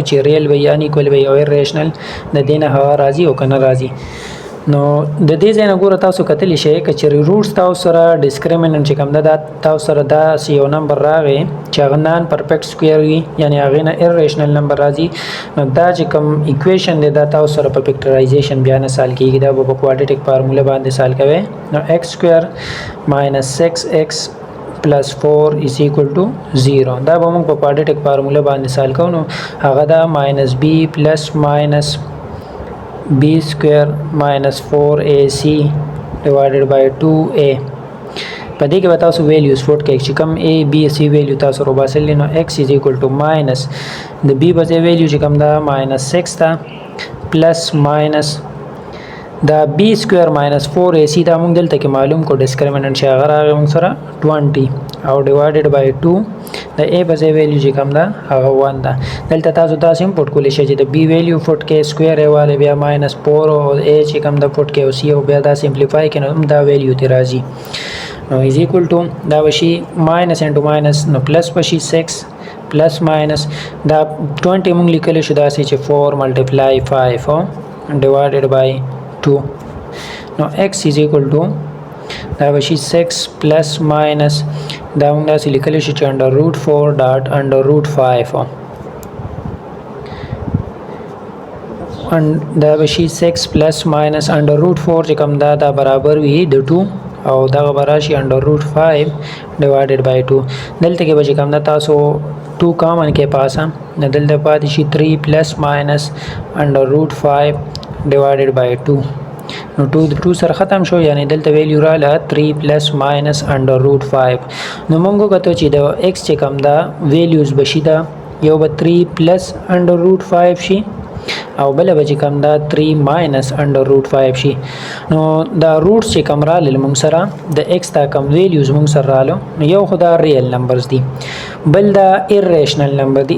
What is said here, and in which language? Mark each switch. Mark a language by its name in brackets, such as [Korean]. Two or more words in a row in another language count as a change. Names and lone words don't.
[Pashto] چې ریل وي یا انیکول وي او ایرریشنل د دې نه هغه راځي او که نه راځي نو د دې ځای نه ګوره تاسو کتلی شئ که چېرې روټس تاسو سره ډسکریمیننټ چې کوم ده تاسو سره داسې یو نمبر راغی چې هغه [English] non perfect square [Pashto] وي یعنې هغې نه [English] irrational number [Pashto] راځي نو دا چې کوم ایکویشن دی دا تاسو سره په فیکټرایزیشن بیا نه سال کېږي دا به په [English] quadratic formula [Pashto] باندې سال کوئ نو [English] x square minus 6x plus 4 is equal to 0 [Pashto] دا به موږ په [English] quadratic formula [Pashto] باندې سال کوو نو هغه دا [English] minus b plus minus b square minus 4ac divided by 2a [Pashto] په دې کې به تاسو ویلیوز فوټ کوئ چې کوم a b c ویلیو تاسو روباسلی نو [English] x is equal to minus [Pashto] د b په ځای ویلیو چې کوم دا ماینس 6 ده [English] plus minus [Pashto] دا [English] b square minus 4ac [Pashto] دا موږ دلته کې معلوم کو ډسکریمیننټ چې هغه راغی موږ سره 20 او [English] divided by 2 [Pashto] د a په ځای ویلیو چې کوم ده هغه 1 ده دلته تاسو داسې هم پټ کولی شئ چې د b ویلیو فوټ کې سکویر یې والی بیا ماینس 4 او a چې کوم ده فوټ کې او c او بیا دا سمپلیفای کړي نو هم دا ویلیو ته راځي نو [English] is equal to [Pashto] دا به شي [English] minus into minus [Pashto] نو پلس به شي [English] 6 plus minus [Pashto] دا 20 موږ لیکلی شو داسې چې [English] 4 multiply 5 divided by 2 [Pashto] نو [English] x is equal to [Pashto] دا به شي [English] 6 plus minus [Pashto] دا موږ داسې لیکلی شو چې [English] under root 4 dot under root [Pashto] 5 دا به شي [English] 6 plus minus under root 4 [Pashto] چې کوم دا برابر وي د 2 او دغه به راشي [English] under root 5 divided by 2 [Pashto] دلته کې به چې کوم دا تاسو 2 کامن کې پاسه نه دلته پاتې شي [English] 3 plus minus under root 5 divided by 2 [Pashto] نو 2 سره ختم شو یعنی دلته ویلیو رااله [English] 3 plus minus under root 5 [Pashto] نو موږ وکتو چې د x چې کوم دا ویلیوز بشي دا یو به [English] 3 plus under root 5 [Pashto] شي او بل به چې کوم دا [English] 3 minus under root 5 [Pashto] شي نو دا روټس چې کوم رااله موږ سره د x دا کوم ویلیوز موږ سره رااله نو یو خو دا [English] real numbers [Pashto] دي بل دا [English] irrational number [Pashto] دی